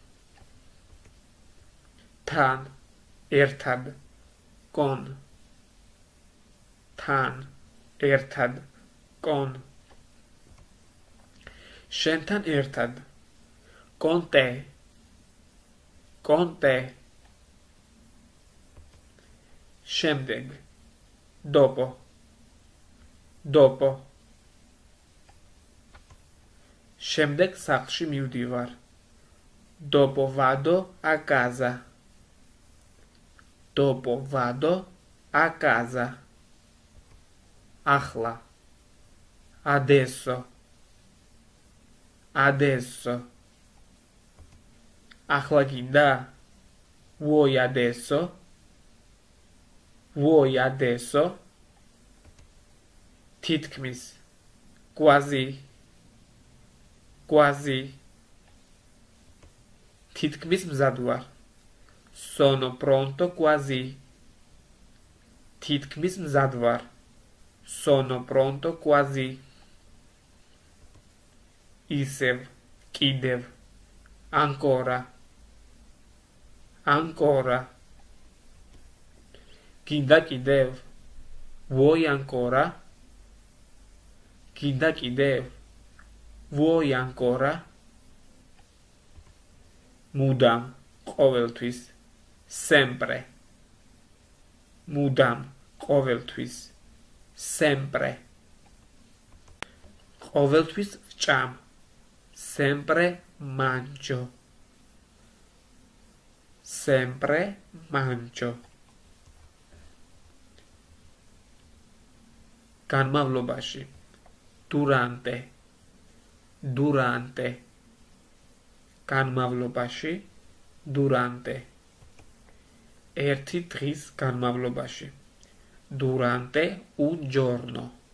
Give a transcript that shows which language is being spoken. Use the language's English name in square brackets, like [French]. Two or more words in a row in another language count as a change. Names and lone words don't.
[Georgian] თან, ერთად, con, შენთან ერთად, [Italian] con te, [Georgian] შემდეგ, dopo, შემდეგ სახლში მივდივარ, [Italian] dopo vado a casa, ახლა, adesso, [Georgian] ახლა გინდა, [Italian] vuoi adesso, [Georgian] თითქმის, quasi, თითქმის მზად ვარ, [Italian] sono pronto quasi, [Georgian] თითქმის მზად ვარ, [Italian] sono pronto quasi, [Georgian] ისევ, კიდევ, ancora, გინდა კიდევ, [Italian] vuoi ancora, [Georgian] მუდამ, ყოველთვის, sempre, ყოველთვის ვჭამ, [Italian] sempre mangio, [Georgian] განმავლობაში, durante, განმავლობაში, ერთი დღის განმავლობაში, [Italian] durante un giorno,